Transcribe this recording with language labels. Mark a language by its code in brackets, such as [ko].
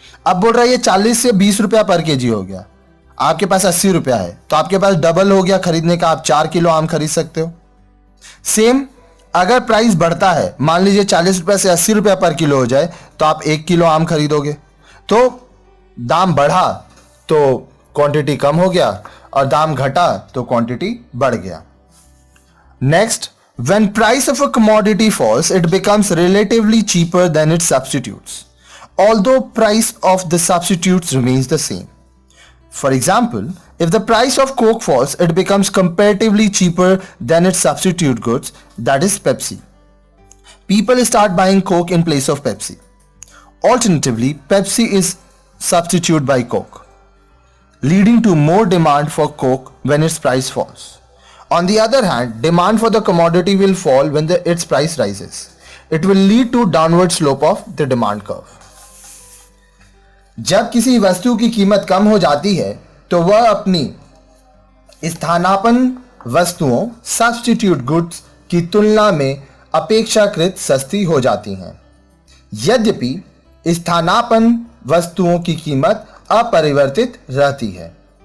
[hi] अब बोल रहा है ये 40 से 20 रुपया पर केजी हो गया, आपके पास 80 रुपया है तो आपके पास डबल हो गया खरीदने का, आप 4 किलो आम खरीद सकते हो। सेम अगर प्राइस बढ़ता है, मान लीजिए 40 रुपया से 80 रुपया पर किलो हो जाए तो आप 1 किलो आम खरीदोगे। तो दाम बढ़ा तो क्वांटिटी कम हो गया और दाम घटा तो क्वांटिटी बढ़ गया। [en] Next, when price of a commodity falls, it becomes relatively cheaper than its substitutes, although price of the substitutes remains the same. For example, if the price of Coke falls, it becomes comparatively cheaper than its substitute goods, that is Pepsi. People start buying Coke in place of Pepsi. Alternatively, Pepsi is substituted by Coke, leading to more demand for Coke when its price falls. On the other hand, demand for the commodity will fall when its price rises. It will lead to downward slope of the demand curve. [hi] जब किसी वस्तु की कीमत कम हो जाती है तो वह अपनी स्थानापन्न वस्तुओं सब्स्टिट्यूट गुड्स की तुलना में अपेक्षाकृत सस्ती हो जाती हैं। यद्यपि स्थानापन्न वस्तुओं की कीमत अपरिवर्तित रहती है।